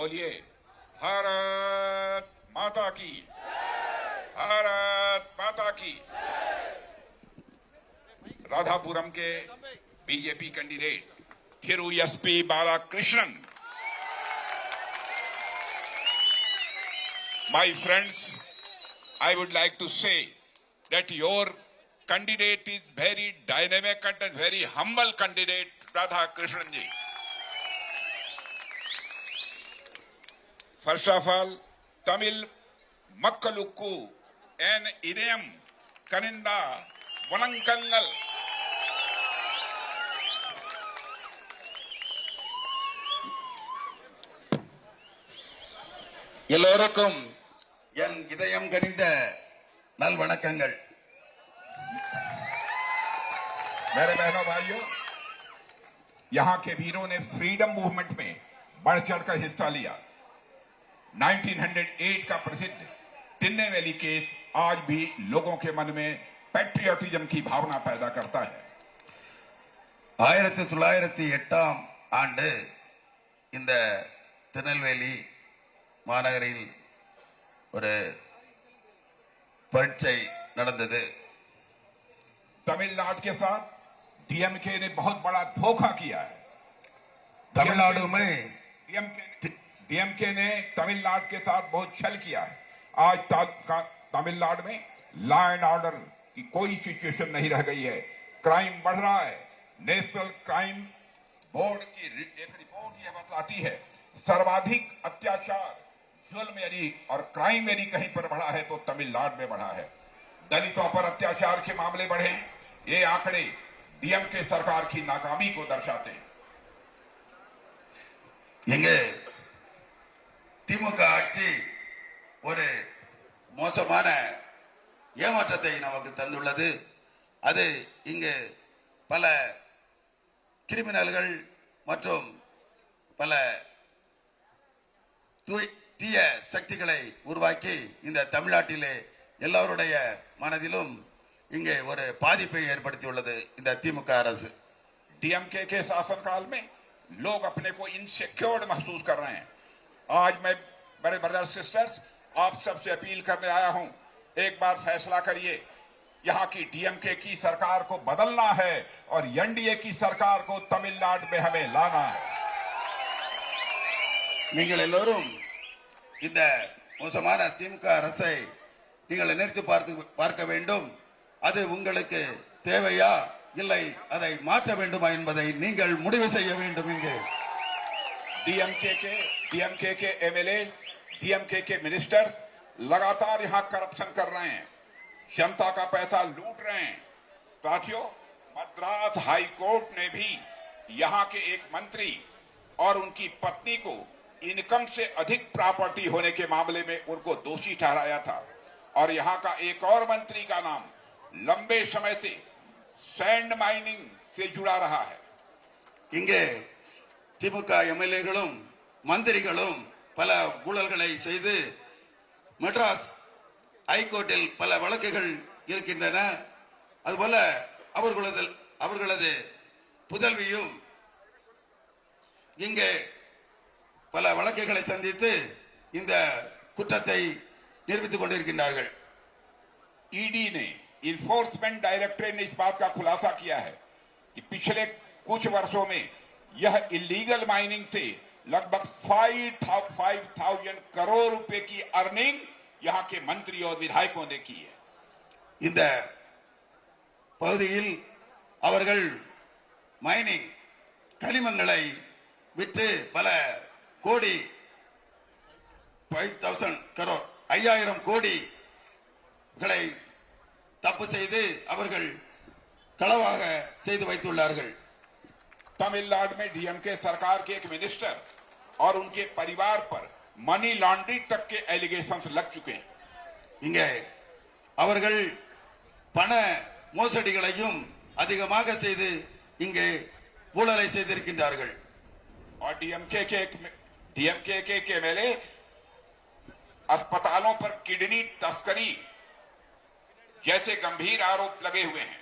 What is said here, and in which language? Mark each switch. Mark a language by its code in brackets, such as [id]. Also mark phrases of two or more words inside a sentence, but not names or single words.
[hi] बोलिए भारत माता की, भारत माता की। राधापुरम के बीजेपी कैंडिडेट थिरु एसपी बालाकृष्णन, [en] my friends, I would like to say that your candidate is very dynamic and very humble candidate, Radhakrishnan ji. First of all, [ta] தமிழ் மக்களுக்கு and இதயம் கனிந்த வணக்கங்கள். எல்லோருக்கும் என் இதயம் கனிந்த நல் வணக்கங்கள். [hi] मेरे बहनों भाइयों, यहाँ के वीरों ने [en] freedom movement [hi] में बढ़ चढ़कर हिस्सा लिया। 1908 का प्रसिद्ध तिन्ने वैली केस आज भी लोगों के मन में पैट्रियटिज्म की भावना पैदा करता है। [ta] 1908 ஆண்டு இந்த திருநெல்வேலி மாநகரில் ஒரு பரீட்சை நடந்தது. [hi] तमिलनाडु के साथ डीएमके ने बहुत बड़ा धोखा किया है। तमिलनाडु में डीएमके ने तमिलनाडु के साथ बहुत छल किया है। आज तमिलनाडु में [en] law and order [hi] की कोई सिचुएशन नहीं रह गई है। क्राइम बढ़ रहा है। नेशनल क्राइम बोर्ड की एक रिपोर्ट यह बताती है सर्वाधिक अत्याचार, जुल्म यदि और क्राइम यदि कहीं पर बढ़ा है तो तमिलनाडु में बढ़ा है। दलितों पर अत्याचार के मामले बढ़े। ये आंकड़े डीएमके सरकार की नाकामी को दर्शाते हैं। [ta] இங்கு திமுக ஆட்சி ஒரு மோசமான ஏமாற்றத்தை நமக்கு தந்துள்ளது. அது இங்கு பல கிரிமினல்கள் மற்றும் பல தீய சக்திகளை உருவாக்கி இந்த தமிழ்நாட்டிலே எல்லாருடைய மனதிலும் இங்கே ஒரு பாதிப்பை ஏற்படுத்தியுள்ளது இந்த திமுக அரசு. [hi] डीएमके के शासनकाल में लोग अपने को इनसिक्योर्ड महसूस कर रहे हैं। आज मैं बड़े [en] brothers sisters [hi] आप सबसे अपील करने आया हूं, एक बार फैसला करिए। यहां की डीएमके की सरकार को बदलना है और एनडीए की सरकार को तमिलनाडु में हमें लाना है। [ta] நீங்கள் எல்லோரும் இந்த மோசமான திமுக அரசை நீங்கள் நிறுத்தி பார்க்க வேண்டும். அது உங்களுக்கு தேவையா இல்லை அதை மாற்ற வேண்டுமா என்பதை நீங்கள் முடிவு செய்ய வேண்டும். இங்கு [hi] डीएमके के एमएलए, डीएमके के मिनिस्टर लगातार यहां करप्शन कर रहे हैं, जनता का पैसा लूट रहे हैं। साथियों, मद्रास हाई कोर्ट ने भी यहां के एक मंत्री और उनकी पत्नी को इनकम से अधिक प्रॉपर्टी होने के मामले में उनको दोषी ठहराया था। और यहां का एक और मंत्री का नाम लंबे समय से [en] sand mining [hi] से जुड़ा रहा है। [ta] இங்கே திமுக எம்எல்ஏகளும் மந்திரிகளும் பல ஊழல்களை செய்து மெட்ராஸ் ஹைகோர்ட்டில் பல வழக்குகள் இருக்கின்றன. அதுபோல அவர்களது புதல்வியும் இங்கே பல வழக்குகளை சந்தித்து இந்த குற்றத்தை நிரூபித்துக் கொண்டிருக்கின்றார்கள். [hi] ईडी ने, इन्फोर्समेंट डायरेक्टरेट ने इस बात का खुलासा किया है कि पिछले कुछ वर्षों में यह [en] illegal mining [hi] से लगभग 5,000 करोड़ रुपए की अर्निंग यहां के मंत्री और विधायकों ने की है। [ta] இந்த பகுதியில் அவர்கள் மைனிங் கனிமங்களை விற்று பல கோடி 5,000 கரோர் 5,000 கோடிகளை தப்பு செய்து அவர்கள் களவாக செய்து வைத்துள்ளார்கள். [hi] तमिलनाडु में डीएमके सरकार के एक मिनिस्टर और उनके परिवार पर [en] money laundering [hi] तक के एलिगेशंस लग चुके हैं. [ta] இங்கே அவர்கள் பண மோசடிகளையும் அதிகமாக செய்து இங்கே ஊழலை செய்திருக்கின்றார்கள். [hi] और डीएमके के एमएलए अस्पतालों पर किडनी तस्करी जैसे गंभीर आरोप लगे हुए हैं।